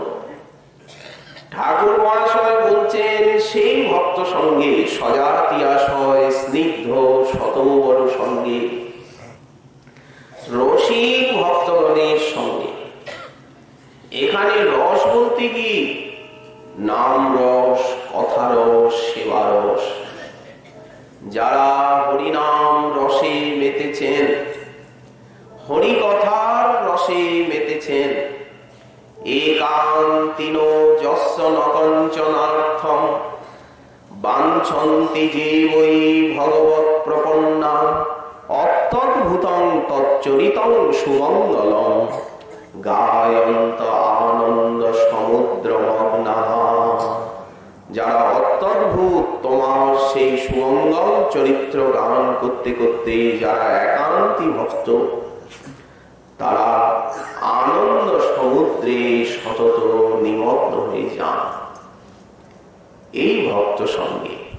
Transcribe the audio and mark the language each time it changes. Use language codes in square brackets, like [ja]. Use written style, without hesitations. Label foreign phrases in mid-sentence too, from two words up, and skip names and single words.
[bn] ঠাকুর মহাশয় বলছেন সেই ভক্ত সঙ্গে সজাতিয়াশয় স্নিগ্ধ শতবর সঙ্গে, রসিক ভক্তগণের সঙ্গে। এখানে রস বলতে কি? নাম রস, কথা রস, সেবা রস। যারা হরিনাম রসে মেতেছেন, হরি কথার রসে মেতেছেন, [sa] একান্তিন যস্য নকঞ্চনার্থম বাঞ্ছন্তি যে বৈ ভগবৎ প্রপন্না, অত্যদ্ভুতং তচ্চরিতং সুমঙ্গলম গায়ন্ত আনন্দ সমুদ্র মগ্নাঃ। [bn] যারা অত্যদ্ভুত তোমার সেই সুমঙ্গল চরিত্র গান করতে করতে যারা একান্তি ভক্ত, তারা আনন্দ সমুদ্রে সতত নিমগ্ন হয়ে যান এই ভক্ত সঙ্গে।